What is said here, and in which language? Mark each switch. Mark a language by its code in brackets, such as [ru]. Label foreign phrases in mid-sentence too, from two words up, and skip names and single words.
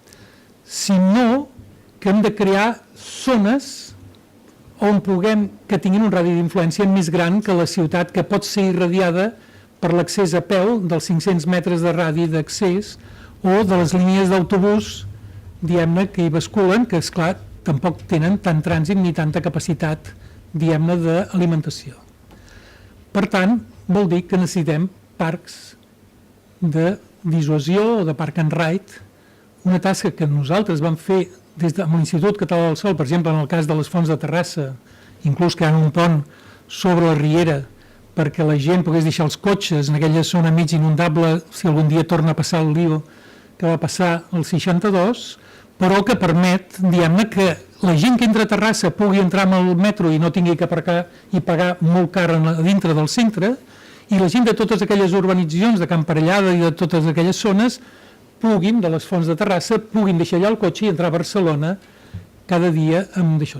[ca] sinó que hem de crear zones on puguem que tinguin un radi d'influència més gran que la ciutat, que pot ser irradiada per l'accés a peu dels 500 metres de radi d'accés o de les línies d'autobús, diguem-ne, que hi basculen, que, esclar, tampoc tenen tant trànsit ni tanta capacitat, diguem-ne, d'alimentació. Per tant, vol dir que necessitem parcs de dissuasió o de [en] park and ride, [ca] una tasca que nosaltres vam fer des de l'Institut Català del Sol, per exemple, en el cas de les fonts de Terrassa, inclús creant un pont sobre la riera perquè la gent pogués deixar els cotxes en aquella zona mig inundable si algun dia torna a passar el lío que va passar el 62, però que permet, diguem-ne, que la gent que entra a Terrassa pugui entrar amb el metro i no tingui que aparcar i pagar molt car a dintre del centre, i la gent de totes aquelles urbanitzacions de Can Parellada i de totes aquelles zones puguin, de les fonts de Terrassa, puguin deixar allà el cotxe i entrar a Barcelona cada dia amb d'això.